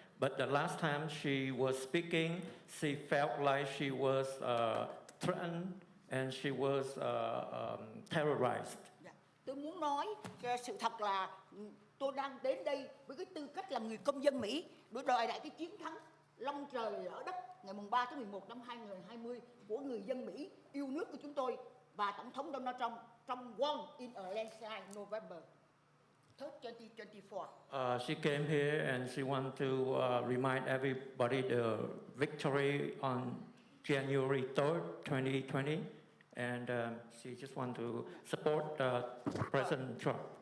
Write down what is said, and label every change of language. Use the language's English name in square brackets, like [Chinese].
[English] But the last time she was speaking, she felt like she was threatened and she was terrorized. [Vietnamese] Tôi muốn nói sự thật là tôi đang đến đây với cái tư cách là người công dân Mỹ để đòi lại cái chiến thắng long trời lở đất ngày 3 tháng 11 năm 2020 của người dân Mỹ yêu nước của chúng tôi và Tổng thống Donald Trump trong [English] won in a landslide November 3rd, 2024. She came here and she wanted to remind everybody the victory on January 3rd, 2020, and she just wanted to support President Trump.